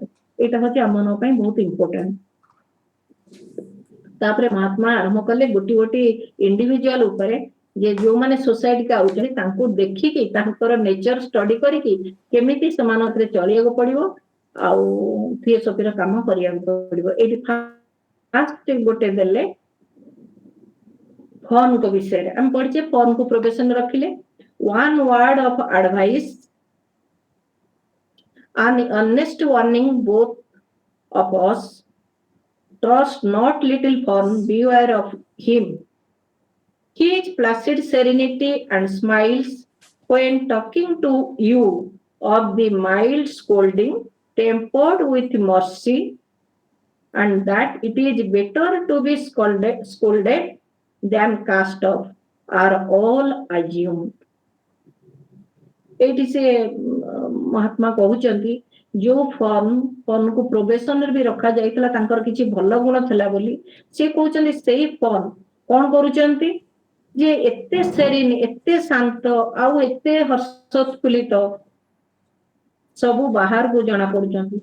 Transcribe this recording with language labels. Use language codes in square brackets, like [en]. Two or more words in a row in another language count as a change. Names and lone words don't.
[or] ଏଇଟା ହଉଛି ଆମ ମାନଙ୍କ ପାଇଁ ବହୁତ ଇମ୍ପୋର୍ଟାଣ୍ଟ। ତାପରେ ମହାତ୍ମା ଆରମ୍ଭ କଲେ ଗୋଟି ଗୋଟି ଇଣ୍ଡିଭିଜୁଆଲ ଉପରେ, ଯେ ଯୋଉମାନେ ସୋସାଇଟିକୁ ଆଉଛନ୍ତି ତାଙ୍କୁ ଦେଖିକି ତାଙ୍କର [en] nature study [or] କରିକି କେମିତି ସେମାନଙ୍କ ଚଳିବାକୁ ପଡିବ ଆଉ ଥିଓସଫିର କାମ କରିବାକୁ ପଡିବ। ଏଇଠି ଫାଷ୍ଟ ଗୋଟେ ଦେଲେ ଫର୍ମଙ୍କ ବିଷୟରେ ଆମେ ପଢିଛେ, ଫର୍ମକୁ ପ୍ରୋବେସନ ରଖିଲେ। [en] one word of advice, an honest warning both of us, trust not little form, beware of him. His placid serenity and smiles when talking to you of the mild scolding tempered with mercy, and that it is better to be scolded than cast off, are all assumed. [or] ଏଇଠି ସେ ମହାତ୍ମା କହୁଛନ୍ତି ଯୋଉ ଫର୍ମକୁ ପ୍ରୋବେସନରେ ବି ରଖାଯାଇଥିଲା ତାଙ୍କର କିଛି ଭଲ ଗୁଣ ଥିଲା ବୋଲି, ସେ କହୁଛନ୍ତି ସେଇ ଫର୍ମ କଣ କରୁଛନ୍ତି ଯେ ଏତେ ସେରିନ, ଏତେ ଶାନ୍ତ ଆଉ ଏତେ ହର୍ଷୋତ୍ଫୁଲ୍ଲିତ ସବୁ ବାହାରକୁ ଜଣା ପଡୁଛନ୍ତି।